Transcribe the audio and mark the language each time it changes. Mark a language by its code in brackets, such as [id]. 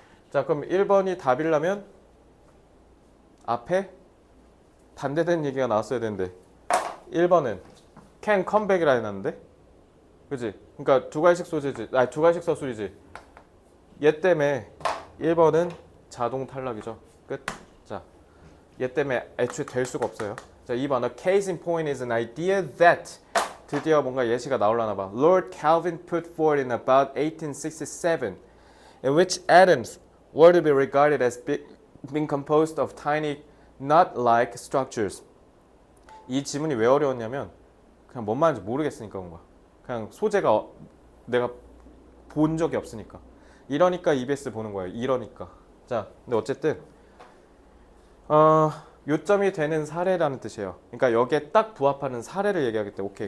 [ko] 자, 그럼 1번이 답이려면 앞에 반대된 얘기가 나왔어야 되는데 1번은 [en] can come back [ko] 이라 해놨는데 그지? 그러니까 두 가지씩 소재지. 두 가지씩 서술이지. 얘 때문에 1번은 자동 탈락이죠. 끝. 자, 얘 때문에 애초에 될 수가 없어요. 자, 2번 [en] A case in point is an idea that [ko] 드디어 뭔가 예시가 나오려나 봐. [en] Lord Kelvin put forward in about 1867 in which atoms were to be regarded as being composed of tiny nut-like structures. [ko] 이 지문이 왜 어려웠냐면 그냥 뭔 말인지 모르겠으니까 그런 거야. 그냥 소재가 내가 본 적이 없으니까. 이러니까 EBS 보는 거예요. 이러니까. 자, 근데 어쨌든 요점이 되는 사례라는 뜻이에요. 그러니까 여기에 딱 부합하는 사례를 얘기하겠대. 오케이.